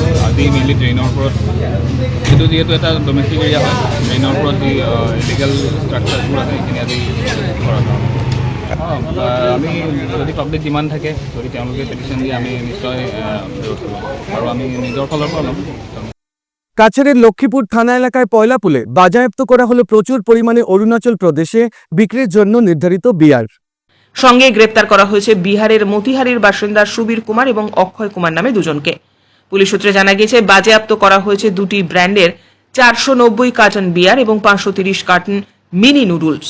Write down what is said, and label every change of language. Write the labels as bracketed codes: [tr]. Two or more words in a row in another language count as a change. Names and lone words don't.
[as] আজি মেইনলি ড্ৰেইনৰ ওপৰত, সেইটো যিহেতু এটা ডমেষ্টিক এৰিয়া হয়, ড্ৰেইনৰ ওপৰত যি ইলিগেল ষ্ট্ৰাকচাৰবোৰ আছে সেইখিনি আজি কৰা হয়। আমি যদি পাব্লিক ডিমাণ্ড থাকে, যদি তেওঁলোকে পেটিশ্যন দিয়ে আমি নিশ্চয় ব্যৱস্থা ল'ম আৰু আমি নিজৰ ফালৰ পৰা ল'ম। [bn] কাছাড়ের লক্ষ্মীপুর থানা এলাকায় পয়লাপুলে বাজেয়াপ্ত করা হলো প্রচুর পরিমাণে অরুণাচল প্রদেশে বিক্রির জন্য নির্ধারিত বিয়ার। সঙ্গে গ্রেপ্তার করা হয়েছে বিহারের মতিহারির বাসিন্দা সুবীর কুমার এবং অক্ষয় কুমার নামে দুজনকে। পুলিশ সূত্রে জানা গেছে বাজেয়াপ্ত করা হয়েছে দুটি ব্র্যান্ডের 490 কার্টন বিয়ার এবং 530 কার্টন মিনি নুডলস।